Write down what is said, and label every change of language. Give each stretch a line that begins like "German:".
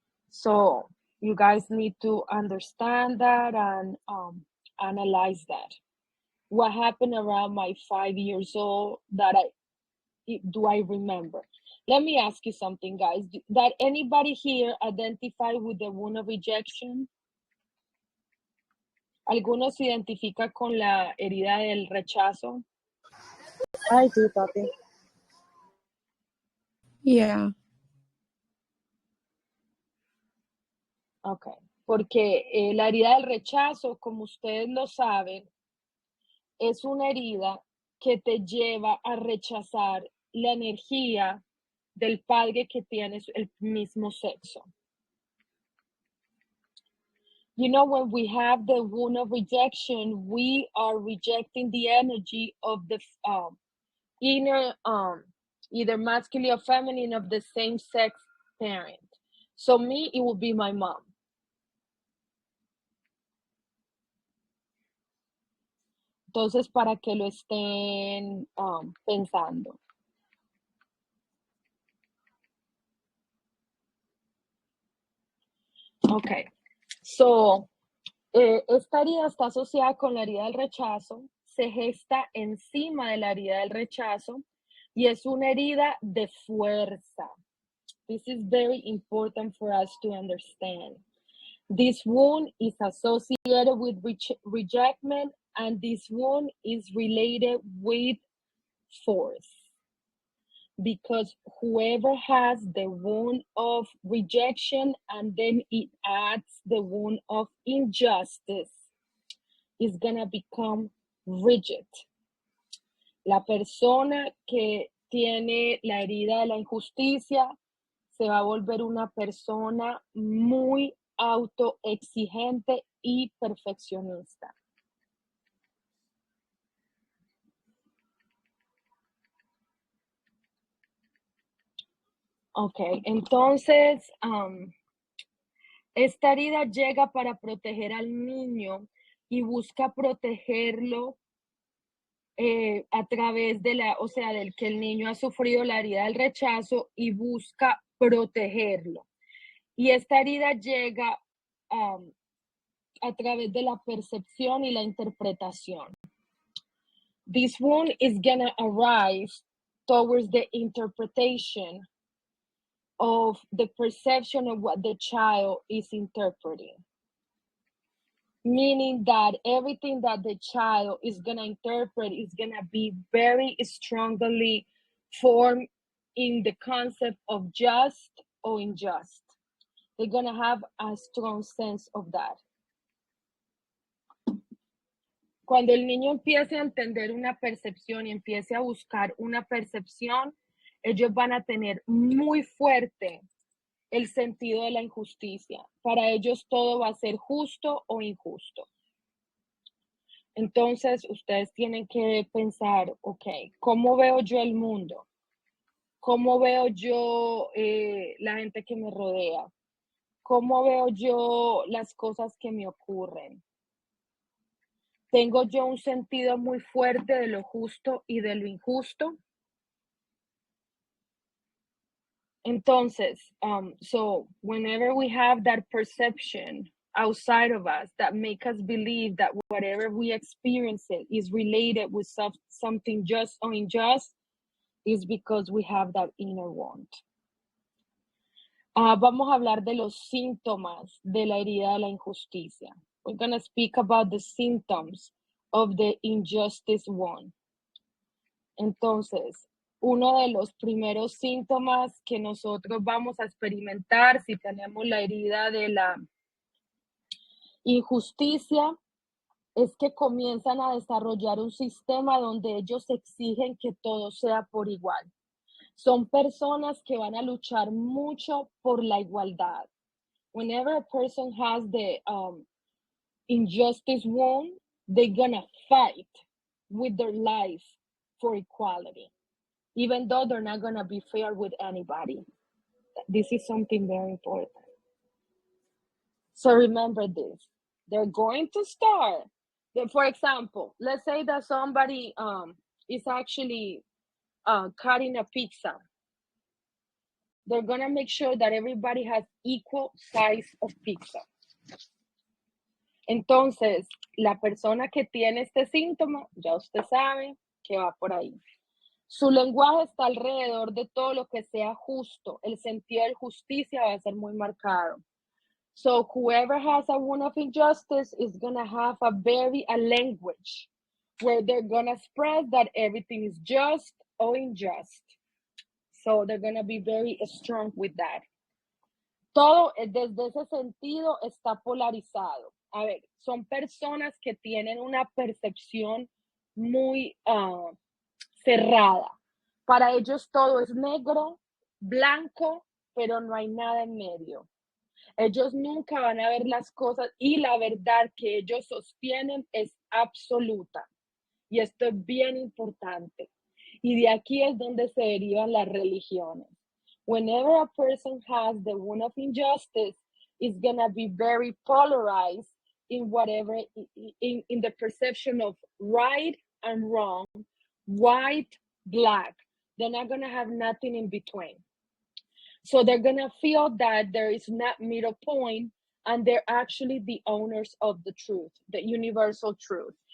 English: So you guys need to understand that and analyze that. What happened around my 5 years old that do I remember? Let me ask you something, guys. That anybody here identify with the wound of rejection?
Spanish: ¿Alguno se identifica con la herida del rechazo?
English: I do, Tati. Yeah.
Spanish: Ok, porque la herida del rechazo, como ustedes lo saben, es una herida que te lleva a rechazar la energía del padre que tiene el mismo sexo.
English: You know, when we have the wound of rejection, we are rejecting the energy of the inner, either masculine or feminine of the same sex parent. So me, it would be my mom.
Spanish: Entonces, para que lo estén pensando. Ok, so, esta herida está asociada con la herida del rechazo, se gesta encima de la herida del rechazo y es una herida de fuerza.
English: This is very important for us to understand. This wound is associated with rejection, and this wound is related with force. Because whoever has the wound of rejection and then it adds the wound of injustice is gonna become rigid.
Spanish: La persona que tiene la herida de la injusticia se va a volver una persona muy autoexigente y perfeccionista. Ok, entonces, esta herida llega para proteger al niño y busca protegerlo a través de del que el niño ha sufrido la herida del rechazo y busca protegerlo. Y esta herida llega a través de la percepción y la interpretación.
English: This wound is gonna arise towards the interpretation of the perception of what the child is interpreting. Meaning that everything that the child is going to interpret is going to be very strongly formed in the concept of just or unjust. They're going to have a strong sense of that.
Spanish: Cuando el niño empiece a entender una percepción y empiece a buscar una percepción, ellos van a tener muy fuerte el sentido de la injusticia. Para ellos todo va a ser justo o injusto. Entonces, ustedes tienen que pensar, ok, ¿cómo veo yo el mundo? ¿Cómo veo yo la gente que me rodea? ¿Cómo veo yo las cosas que me ocurren? ¿Tengo yo un sentido muy fuerte de lo justo y de lo injusto?
English: Entonces, so whenever we have that perception outside of us that make us believe that whatever we experience is related with something just or unjust, is because we have that inner wound.
Spanish: Vamos a hablar de los síntomas de la herida de la injusticia.
English: We're going to speak about the symptoms of the injustice one.
Spanish: Entonces, uno de los primeros síntomas que nosotros vamos a experimentar si tenemos la herida de la injusticia es que comienzan a desarrollar un sistema donde ellos exigen que todo sea por igual. Son personas que van a luchar mucho por la igualdad.
English: Whenever a person has the injustice wound, they're gonna fight with their life for equality, even though they're not gonna be fair with anybody. This is something very important. So remember this. They're going to start. For example, let's say that somebody is actually cutting a pizza. They're gonna make sure that everybody has equal size of pizza.
Spanish: Entonces, la persona que tiene este síntoma, ya usted sabe que va por ahí. Su lenguaje está alrededor de todo lo que sea justo. El sentido de justicia va a ser muy marcado.
English: So whoever has a wound of injustice is going to have a language where they're going to express that everything is just or unjust. So they're going to be very strong with that.
Spanish: Todo desde ese sentido está polarizado. A ver, son personas que tienen una percepción muy cerrada. Para ellos todo es negro, blanco, pero no hay nada en medio. Ellos nunca van a ver las cosas y la verdad que ellos sostienen es absoluta. Y esto es bien importante. Y de aquí es donde se derivan las religiones.
English: Whenever a person has the wound of injustice, it's going to be very polarized in whatever, in the perception of right and wrong, white, black. They're not going to have nothing in between. So they're going to feel that there is not middle point and they're actually the owners of the truth, the universal truth.